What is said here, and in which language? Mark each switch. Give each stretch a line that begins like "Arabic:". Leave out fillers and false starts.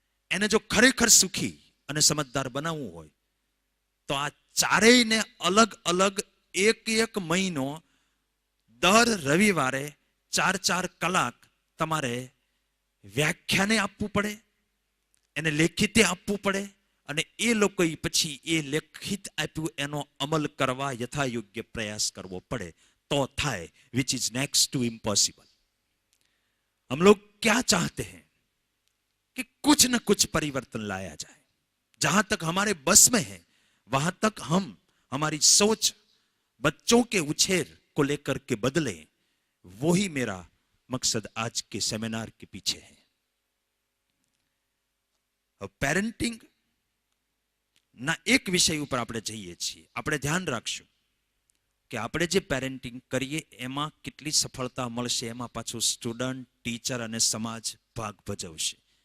Gujarati: એને જો ખરેખર સુખી અને સમજદાર બનાવવું હોય તો આ 4ને અલગ અલગ 1 મહિનો દર રવિવારે 4 કલાક તમારે વ્યાખ્યાને આપવું પડે, એને લેખિતે આપવું પડે, અને એ લોકો પછી એ લેખિત આપ્યું એનો અમલ કરવા યથાયોગ્ય પ્રયાસ કરવો પડે તો થાય,
English: Which is next to impossible.
Hindi: हम लोग क्या चाहते हैं कि कुछ न कुछ परिवर्तन लाया जाए. जहां तक हमारे बस में है वहां तक हम हमारी सोच बच्चों के उछेर को लेकर के बदले. वो ही मेरा मकसद आज के सेमिनार के पीछे है.
Gujarati: પેરેન્ટિંગ ના એક વિષય ઉપર આપણે જઈએ છીએ. આપણે ધ્યાન રાખશું કે આપણે જે પેરેન્ટિંગ કરીએ એમાં કેટલી સફળતા મળશે, એમાં પાછું સ્ટુડન્ટ, ટીચર અને સમાજ ભાગ ભજવશે.